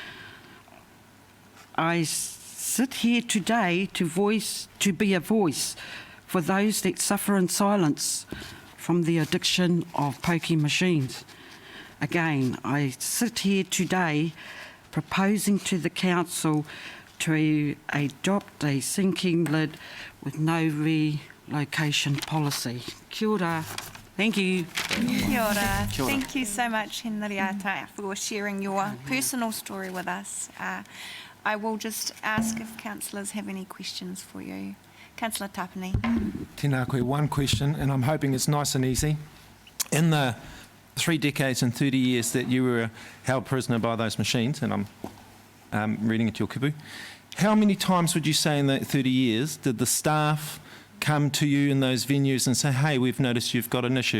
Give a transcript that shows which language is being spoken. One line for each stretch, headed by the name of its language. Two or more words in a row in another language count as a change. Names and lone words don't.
English: I sit here today to be a voice for those that suffer in silence from the addiction of pokie machines. Again, I sit here today proposing to the council to adopt a sinking lid with no relocation policy.
Māori: Kia ora.
English: Thank you.
Māori: Kia ora. Kia ora.
English: Thank you so much, Hina Riata, for sharing your personal story with us. I will just ask if councillors have any questions for you. Councillor Tapani.
Māori: Tēnā koe,
English: one question, and I'm hoping it's nice and easy. In the 3 decades and 30 years that you were held prisoner by those machines, and I'm reading it to your kupu, how many times would you say in that 30 years did the staff come to you in those venues and say, hey, we've noticed you've got an issue?